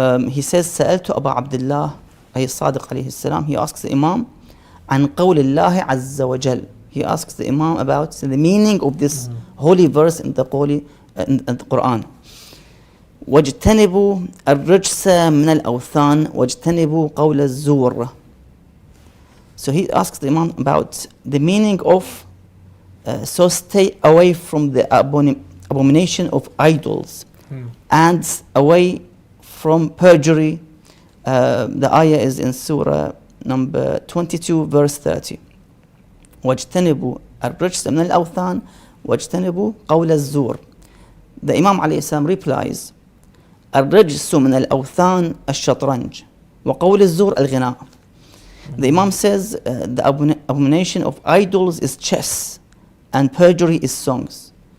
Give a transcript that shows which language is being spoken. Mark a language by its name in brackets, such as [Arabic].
[English] He says, [Arabic] سألت أبا عبد الله أي الصادق عليه السلام. [English] He asks the Imam [Arabic] عن قول الله عز وجل. [English] He asks the Imam about the meaning of this holy verse in the Quran. [Arabic] واجتنبوا الرجس من الأوثان واجتنبوا قول الزور. [English] So he asks the Imam about the meaning of so stay away from the abomination of idols and away from perjury. The ayah is in Surah number 22 verse 30. [Arabic] واجتنبوا الرجس من الأوثان واجتنبوا قول الزور. [English] The Imam [Arabic] عليه السلام [English] replies, [Arabic] الرجس من الأوثان الشطرنج وقول الزور الغناء. [English] The Imam says the abomination of idols is chess and perjury is songs.